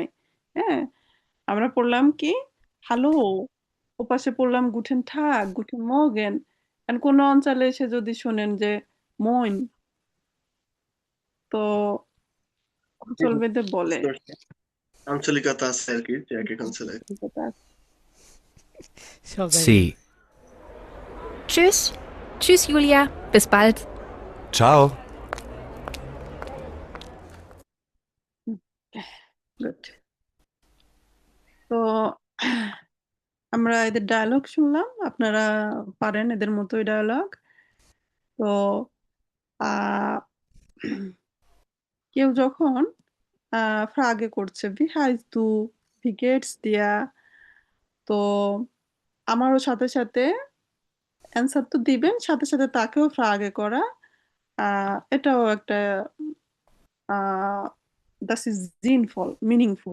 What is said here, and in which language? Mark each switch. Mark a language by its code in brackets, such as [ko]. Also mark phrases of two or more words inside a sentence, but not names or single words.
[bn] হ্যাঁ, আমরা পড়লাম কি হ্যালো, ওপাশে পড়লাম [de] Guten Tag Guten Morgen. [bn] আর কোনো অঞ্চলে এসে যদি শোনেন যে মইন, তো জি, অঞ্চল জি, ভেদে বলে। বুঝতে পারছি। আঞ্চলিকতা আছে আর কি, যে এক এক অঞ্চলে। সব জায়গায় [de] Sie. Tschüss. Tschüss, Julia. Bis bald. Ciao. [bn] গুড। তো আমরা এদের ডায়লগ শুনলাম, আপনারা পারেন এদের মতোই ডায়লগ। তো আহ কেউ যখন ফ্রাগে করছে [de] wie heißt du, wie geht's dir, [bn] তো আমারও সাথে সাথে অ্যান্সার তো দিবেন, সাথে সাথে তাকেও ফ্রাগে করা, এটাও একটা [en] that is [bn] জিনফল মিনিংফুল।